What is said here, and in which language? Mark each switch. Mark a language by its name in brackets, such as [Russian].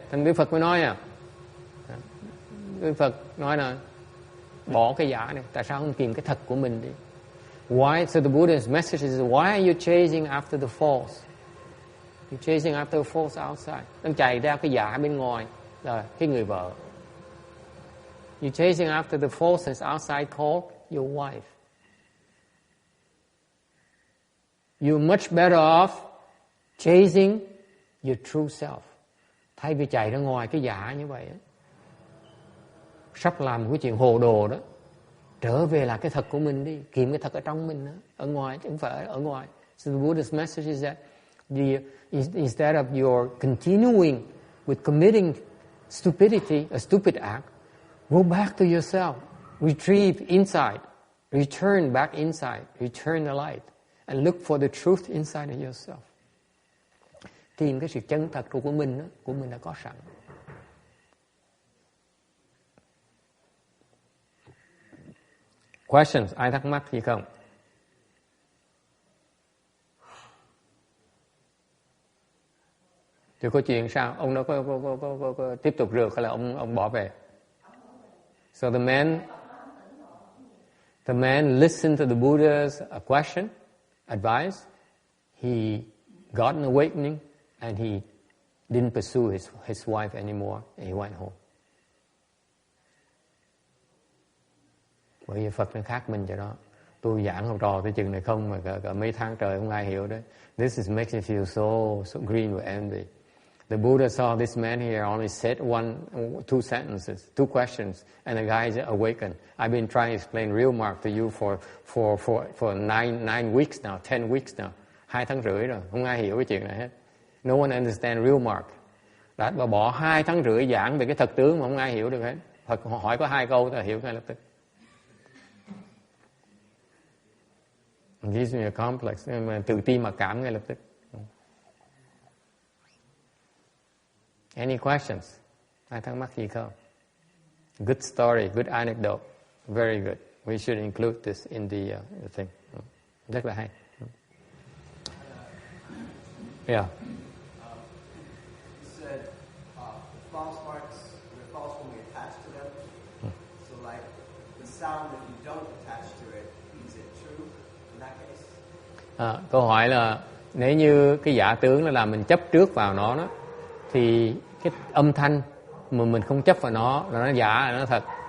[Vietnamese] Thành Đức Phật mới nói Đức Phật nói là bỏ cái giả này, tại sao không tìm cái thật của mình đi? [English] Why? So the Buddha's message is, why are you chasing after the false? You're chasing after the false outside. [Vietnamese] Đang chạy ra cái giả bên ngoài là cái người vợ. [English] You're chasing after the falseness outside called your wife. You're much better off chasing your true self. [Vietnamese] Thay vì chạy ra ngoài cái giả như vậy, sắp làm một cái chuyện hồ đồ đó, trở về là cái thật của mình đi, kiếm cái thật ở trong mình đó, ở ngoài chứ không phải ở ngoài. [English] So the Buddha's message is that instead of your continuing with committing stupidity, a stupid act, go back to yourself, retrieve inside, return back inside, return the light, and look for the truth inside of yourself. [Vietnamese] Tìm cái sự chân thật của mình đó, của mình đã có sẵn. [English] Questions? [Vietnamese] Ai thắc mắc gì không? Thì có chuyện sao? Ông nó có tiếp tục rượt hay là ông bỏ về? [English] So the man listened to the Buddha's question, advice. He got an awakening and he didn't pursue his wife anymore and he went home. [Vietnamese] Bởi vì Phật nó khác mình cho đó. Tôi giảng học trò tới chừng này không mà cả mấy tháng trời không ai hiểu đấy. [English] This is makes me feel so green with envy. The Buddha saw this man here only said two sentences, two questions, and the guy is awakened. I've been trying to explain real mark to you for nine weeks now, 10 weeks now. [Vietnamese] 2 tháng rưỡi rồi, không ai hiểu cái chuyện này hết. [English] No one understand real mark. [Vietnamese] Đã bỏ 2 tháng rưỡi giảng về cái thật tướng mà không ai hiểu được hết. Phật hỏi có 2 câu ta hiểu ngay lập tức. [English] It gives me a complex, [Vietnamese] tự ti mặc cảm ngay lập tức. [English] Any questions? [Vietnamese] Ai thắc mắc gì không? [English] Good story, good anecdote, very good. We should include this in the thing. [Vietnamese] Rất là hay. [English] Yeah. You said the false marks, they're false when we attach to them. So like the sound, if you don't attach to it, is it true in that case? [Vietnamese] Câu hỏi là nếu như cái giả tướng là làm mình chấp trước vào nó đó, thì cái âm thanh mà mình không chấp vào nó là nó giả, là nó thật.